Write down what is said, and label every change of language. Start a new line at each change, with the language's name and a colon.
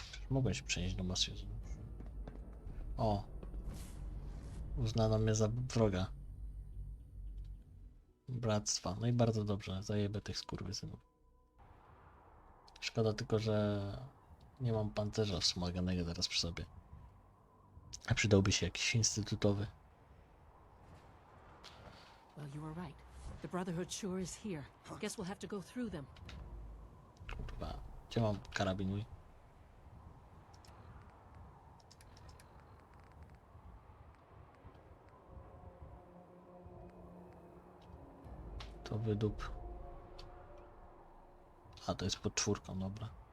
Polish: Mogłem się przenieść do Moskwy. O! Uznano mnie za wroga bractwa. No i bardzo dobrze, zajebę tych skurwysynów. Szkoda tylko, że nie mam pancerza wspomaganego teraz przy sobie. A przydałby się jakiś instytutowy.
English: Well, you were right. The Brotherhood sure is here. Guess we'll have to go through them.
Polish: Kurwa, gdzie mam karabin mój? To wydup. A, to jest pod czwórką, dobra.